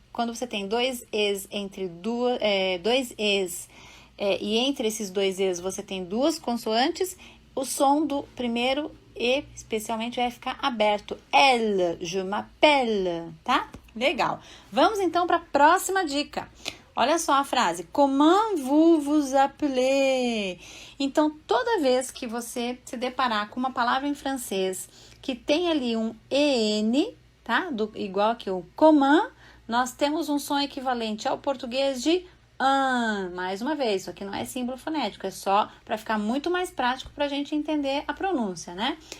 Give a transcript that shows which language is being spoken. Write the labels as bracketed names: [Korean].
[Portuguese] Quando você tem dois es entre dois es, e entre esses dois es você tem duas consoantes, o som do primeiro e, especialmente, vai ficar aberto. [French] Elle, je m'appelle, [Portuguese] tá? Legal. Vamos então para a próxima dica. Olha só a frase. [French] Comment vous vous appelez? [Portuguese] Então, toda vez que você se deparar com uma palavra em francês que tem ali um EN, tá? Igual que o comment, nós temos um som equivalente ao português de mais uma vez, isso aqui não é símbolo fonético, é só para ficar muito mais prático para a gente entender a pronúncia, né?